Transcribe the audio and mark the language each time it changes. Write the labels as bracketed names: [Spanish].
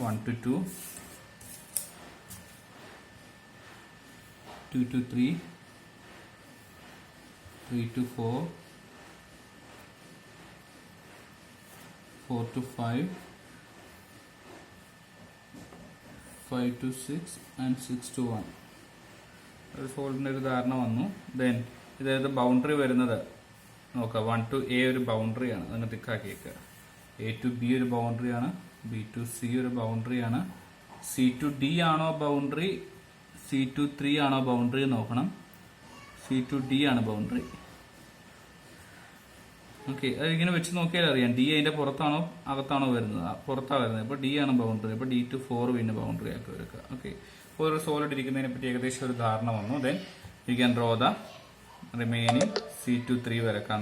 [English] 1 to 2 2 to 3 3 to 4 4 to 5 5 to 6 and 6 to 1. [Malayalam] ഒരു സോളിഡിന്റെ ഒരു ധാരണ വന്നു. ദെൻ ഇതായത് ബൗണ്ടറി വരുന്നത് നോക്കാം. 1 to A ഒരു ബൗണ്ടറിയാണ്, അതിനെ തിക്കാക്കിയേക്കുക. A to B ഒരു ബൗണ്ടറിയാണ്, B to C ഒരു ബൗണ്ടറിയാണ്, C to D ആണോ ബൗണ്ടറി, C to 3 ആണോ ബൗണ്ടറി നോക്കണം. C to D ആണ് ബൗണ്ടറി. ഓക്കെ, അത് ഇങ്ങനെ വെച്ച് നോക്കിയാൽ അറിയാം ഡി അതിന്റെ പുറത്താണോ അകത്താണോ വരുന്നത്. പുറത്താണ് വരുന്നത്. അപ്പോൾ ഡി ആണ് ബൗണ്ടറി. അപ്പോൾ D2 4 പിന്നെ ബൗണ്ടറി ആക്കി എടുക്കുക. ഓക്കെ, അപ്പോൾ ഒരു സോളിഡ് ഇരിക്കുന്നതിനെ പറ്റി ഏകദേശം ഒരു ധാരണ വന്നു. [English] Then you can draw the remaining C2 3 വരക്കാം.